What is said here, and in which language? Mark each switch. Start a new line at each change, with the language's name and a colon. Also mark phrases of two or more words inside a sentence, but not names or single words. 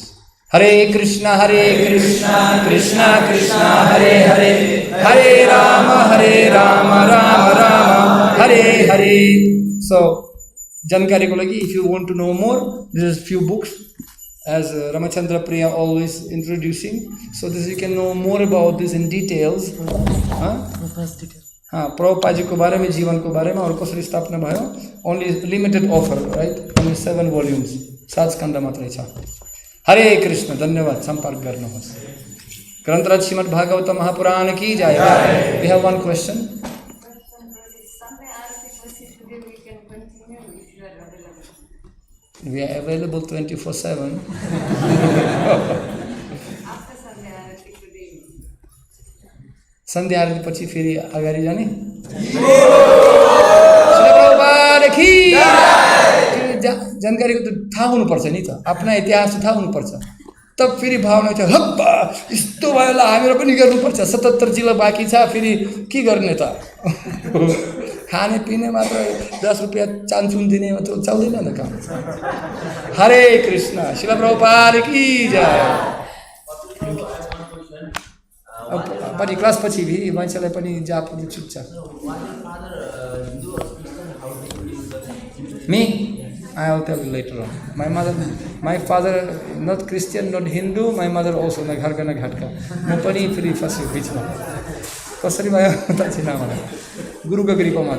Sanskrit: हरे कृष्णा कृष्णा कृष्णा हरे हरे हरे राम राम राम हरे हरे.
Nepali: So जानकारी को लागि,
English: if you want to know more, there is few books as Ramachandra Priya always introducing. So this you can know more about this in details.
Nepali: हाँ, प्रभुपाद जी को बारे में, जीवन को बारे में और कसरी स्थापना भयो.
English: Only limited offer, right? Only 7 volumes.
Nepali: 7 स्कन्द मात्रै छ. हरे कृष्ण. धन्यवाद. संपर्क गर्नुहोस्.
Hindi: ग्रन्थराज श्रीमद् भागवत महापुराण की जय.
English: We have one question. We are available 24/7.
Nepali: सन्ध्या आरती पछि फेरि अगाडि जाने. श्री प्रभुपाद की जानकारी को तो थाहा हुनुपर्छ नि त. आफ्ना इतिहास थाहा हुनुपर्छ. तब फेरि भावना छ हप्पा यस्तो भयो ल हामीहरु पनि गर्नुपर्छ. 77 जिल्ला बाँकी छ, फेरि के गर्ने त. खाने पिने मात्र 10 रुपैयाँ चान्चुन दिने मात्र चल्दैन न काम.
Hindi: हरे कृष्ण. श्री प्रभुपाद की जय.
Nepali: पनि क्लास पछि भी मान्छेलाई पनि जापले छुट्छ.
English: Me, I will tell you later on. My father not Christian, not Hindu. My mother also na
Hindi: घर का ना घाट का.
Nepali: म पनि फेरि फस्यो बिचमा. कसरी भयो त छैन मलाई. गुरुको कृपा मात्र.